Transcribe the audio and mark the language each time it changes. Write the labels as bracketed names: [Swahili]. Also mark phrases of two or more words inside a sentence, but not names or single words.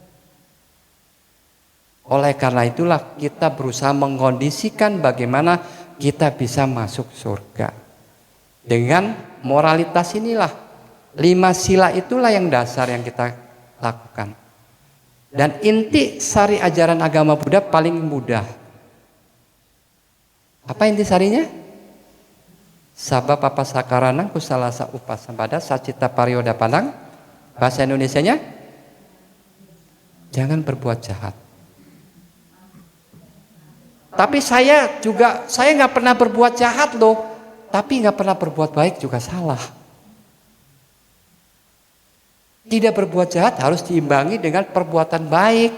[Indonesian] Oleh karena itulah kita berusaha mengkondisikan bagaimana kita bisa masuk surga. Dengan moralitas inilah. 5 sila itulah yang dasar yang kita lakukan. Dan inti sari ajaran agama Buddha paling mudah. Apa inti sarinya? [Pali] Sabba papa sakaranang kusalasa upasampada sacita parioda panang. [Indonesian] Bahasa Indonesianya, jangan berbuat jahat. Tapi saya nggak pernah berbuat jahat loh. Tapi nggak pernah berbuat baik juga salah. Tidak berbuat jahat harus diimbangi dengan perbuatan baik.